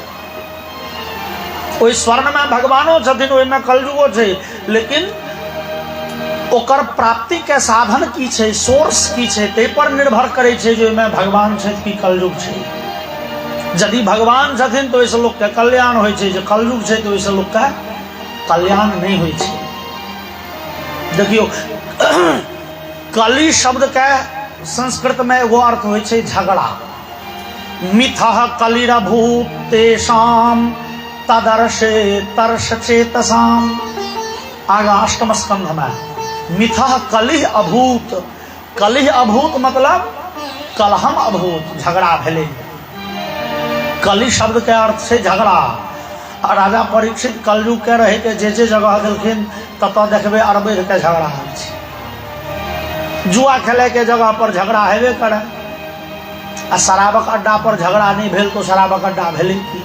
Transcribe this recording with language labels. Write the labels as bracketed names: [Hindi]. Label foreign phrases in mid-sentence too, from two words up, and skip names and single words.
[Maithili] ओहि स्वर्ण में भगवानो छथिन, ओहिमे कलयुगो छै, लेकिन ओकर प्राप्ति के साधन की छै, सोर्स की छै, ताहि पर निर्भर करै छै जे ओहिमे भगवान छथि कि कलयुग छै। यदि भगवान छथिन तो ओहिसँ लोकके कल्याण होइ छै, जे कलयुग छै तो ओहिसँ लोकके कल्याण नहीं होइ छै। देखियो कली शब्द के संस्कृत में एगो अर्थ होइ छै झगड़ा। [Sanskrit] मिथः कलिरभूत तेषाम तदर्शे तर्ष चेतसाम। [Maithili] आगा अष्टम स्कंध में [Sanskrit] मिथः कलिह अभूत। कलिह अभूत [Maithili] मतलब [Sanskrit] कलहम अभूत, [Maithili] झगड़ा भेले। कली शब्द के अर्थ छै झगड़ा। आ राजा परीक्षित कलयुग के रहे के जे जगह देलखिन ततऽ देखबे अरबेर के झगड़ा होइ छै। जुआ खेले के जगह पर झगड़ा हेबे करे। आ शराबक अड्डा पर झगड़ा नहीं भेल तो शराबक अड्डा भेले की।